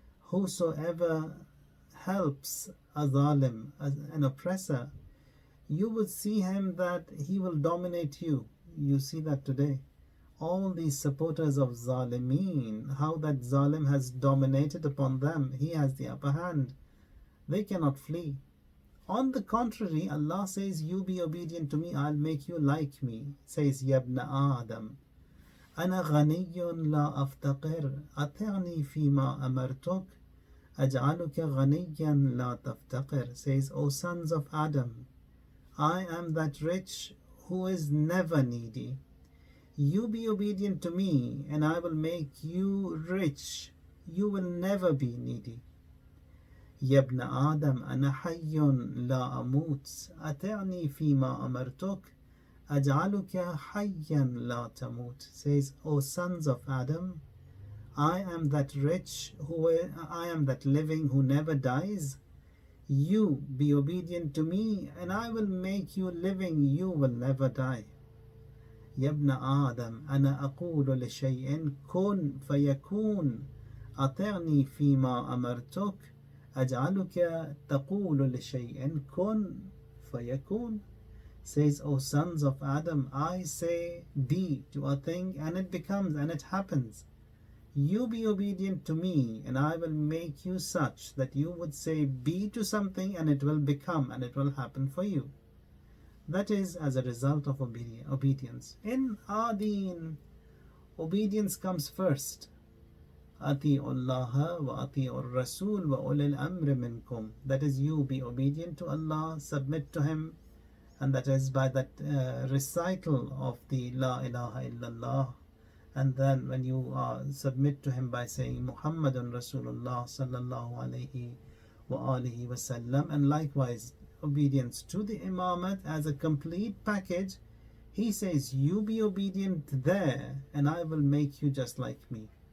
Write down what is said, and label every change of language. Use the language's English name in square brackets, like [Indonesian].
[English] Whosoever helps a zalim, an oppressor, you would see him that he will dominate you. You see that today. All these supporters of zalimeen, how that zalim has dominated upon them. He has the upper hand. They cannot flee. On the contrary, Allah says, you be obedient to me, I'll make you like me. Says, [Arabic] Yabna Adam, أنا غني لا أفتقر أطعني فيما أمرتك أجعلك غنيا لا تفتقر. [English] Says, O sons of Adam, I am that rich who is never needy. You be obedient to me and I will make you rich. You will never be needy. [Arabic] يا ابن آدم أنا حي لا أموت أطعني فيما أمرتك أجعلك حيا لا تموت. [English] Says, O sons of Adam, I am that rich, I am that living who never dies. You be obedient to me and I will make you living, you will never die. [Arabic] يا ابن آدم أنا أقول لشيء كن فيكون أطعني فيما أمرتك أجعلك تقول لشيء كن فيكون. [English] Says, O sons of Adam, I say be to a thing and it becomes and it happens. You be obedient to me and I will make you such that you would say be to something and it will become and it will happen for you. That is as a result of obedience. In our deen, obedience comes first. [Arabic] أطيعوا الله وأطيعوا الرسول وأولي الأمر منكم. [English] That is, you be obedient to Allah, submit to Him, and that is by that recital of the La ilaha illallah. And then when you submit to Him by saying Muhammadun Rasulullah sallallahu alayhi wa alihi wasallam, and likewise obedience to the Imamat as a complete package, He says, you be obedient there and I will make you just like me.